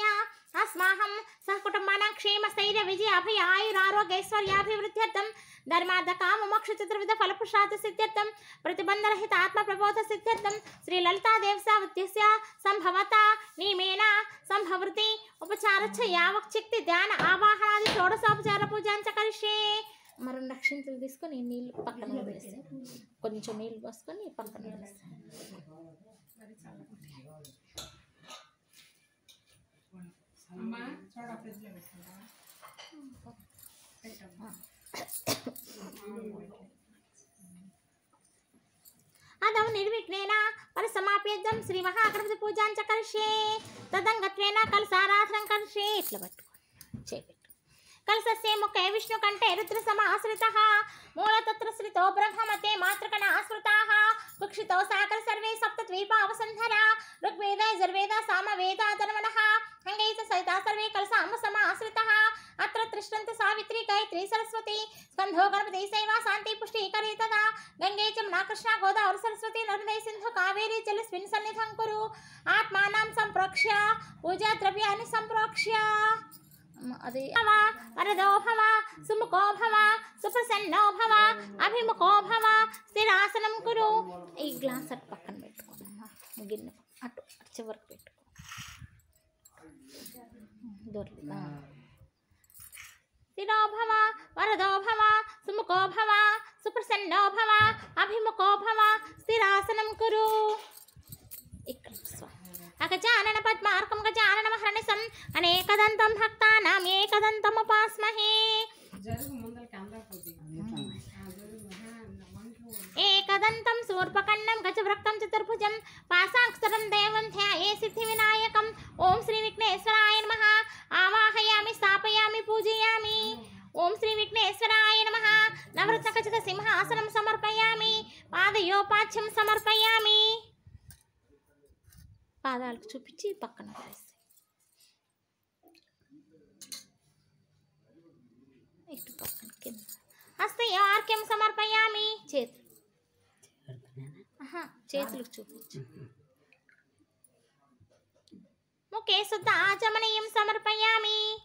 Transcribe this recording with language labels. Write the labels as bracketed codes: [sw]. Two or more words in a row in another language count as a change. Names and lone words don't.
[sa] अस्माहं सहकुटुम्बानां क्षेम स्थैर्य विजय अभय आयुरारोग्य ऐश्वर्याभिवृद्ध्यर्थं धर्मार्थ काम मोक्ष चतुर्विध फलपुरुषार्थ सिद्ध्यर्थं प्रतिबंधरहित आत्म प्रबोध सिद्ध्यर्थं श्री ललिता देवसावत्यस्य संभवता नियमेन संभवृति उपचारच्छ यावच्छक्ति ध्यान आवाहनादि షోడశోపచార పూజాంచ కరిష్యే [te] మరి రక్షించులు తీసుకొని నీళ్ళు పక్కన వదిలేస్తాను కొంచెం నీళ్ళు పోసుకొని పక్కన వదిలేస్తాను అమ్మా చూడ ఫ్రిడ్జ్ లో పెట్టండి [sa] అదౌ నిర్విఘ్నేన పరిసమాప్యర్థం శ్రీ మహాగణపతి పూజాంచ కరిష్యే తదంగత్వేన కలసారాధనం కరిష్యే [te] ఇట్లా పట్టుకోండి చేపెట్టు [sa] कलशस्य मुखे विष्णुकण्ठे रुद्रसमाश्रितः मूलतत्र श्रितो ब्रह्ममते मातृकण आश्रिताः कुक्षितो साकर सर्वे सप्तद्वीपावसन्धरा ऋग्वेद यजुर्वेद सामवेद अथर्वणः अंगैः सहिता सर्वे कलशामसमाश्रितः अत्र तिष्ठन्ति सावित्री गायत्री सरस्वती स्कन्धो गणपति सेवा शान्ति पुष्टि करे तदा गंगे जमुना कृष्णा गोदावरी सरस्वती नर्मदे सिन्धु कावेरी जलस्मिन् सन्निधं कुरु आत्मानं सम्प्रोक्ष्य पूजा द्रव्याणि सम्प्रोक्ष्य अदे वरदो भव सुमुखो भव सुप्रसन्नो भव अभिमुखो भव स्थिरासनं कुरु [te] ఈ గ్లాస్ అటు పక్కన పెట్టుకోమ్మా గిన్నె అటు చివరికి పెట్టుకో [sa] దొరికిందా స్థిరో భవ వరదో భవ సుముఖో భవ సుప్రసన్నో భవ అభిముఖో భవ స్థిరాసనం కురు ఇక్కడ अगजानन पद्मार्कं गजानन महर्निशं अनेकदन्तं भक्तानां एकदन्तमुपास्महे एकदन्तं शूर्पकर्णं गजवक्त्रं चतुर्भुजं पाशाङ्कुशं देवं ध्याये सिद्धिविनायकं ओं श्री विघ्नेश्वराय नमः आवाहयामि स्थापयामि पूजयामि ओं श्री विघ्नेश्वराय नमः नवरत्नखचित सिंहासनं समर्पयामि पादयोपाच्यं समर्पयामि [te] పాదాలకు చూపించి పక్కన వేస్తాయి ఇటు పక్కన కింద [sa] హస్తయార్క్యం సమర్పయామి [te] చేతులకు చూపించు [sa] ముఖే శుద్ధ ఆచమనీయం సమర్పయామి